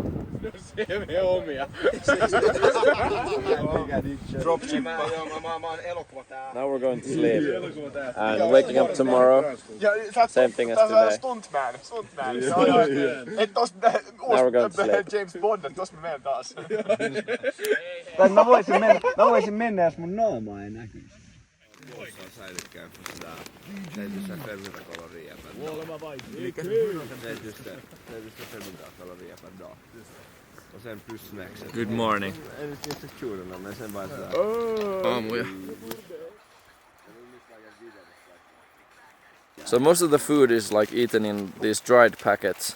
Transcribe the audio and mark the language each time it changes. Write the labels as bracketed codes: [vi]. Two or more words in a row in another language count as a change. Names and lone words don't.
[en] Now we're going to sleep and waking up tomorrow. Same thing as today. Stuntman. Now we're going to sleep. James Bond, [fi] tossa me menen taas. Tai mä voisin mennä, jos mun naama ei näkyisi. [en] Good morning. So most of the food is like eaten in these dried packets.